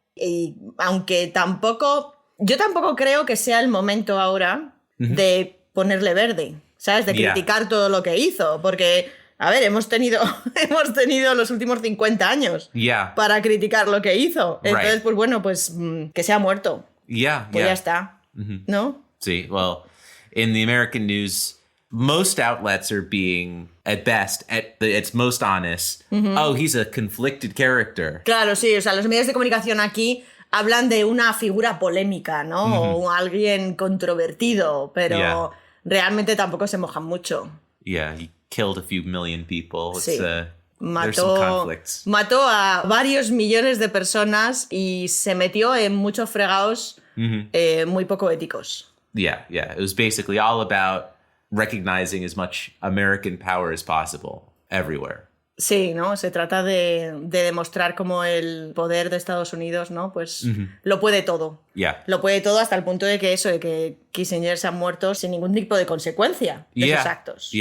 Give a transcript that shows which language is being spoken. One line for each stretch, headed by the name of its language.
Spanish: Y aunque yo tampoco creo que sea el momento ahora de ponerle verde, ¿sabes? De criticar todo lo que hizo, porque... A ver, hemos tenido los últimos 50 años Ya. para criticar lo que hizo. Entonces,
English: Right.
Spanish: pues bueno, pues que se ha muerto. Ya. Pues ya está. ¿No?
English: See, well, in the American news, most outlets are being, at best, at its most honest, oh, he's a conflicted character.
Spanish: Claro, sí. O sea, los medios de comunicación aquí hablan de una figura polémica, ¿no? O alguien controvertido, pero realmente tampoco se mojan mucho.
English: Yeah, he killed a few million people. Sí. There's some conflicts.
Spanish: Mató a varios millones de personas y se metió en muchos fregados muy poco éticos.
English: Yeah. It was basically all about recognizing as much American power as possible everywhere.
Spanish: Sí, ¿no? Se trata de demostrar cómo el poder de Estados Unidos, ¿no? Pues lo puede todo.
English: Yeah.
Spanish: Lo puede todo hasta el punto de que Kissinger se ha muerto sin ningún tipo de consecuencia de sus actos.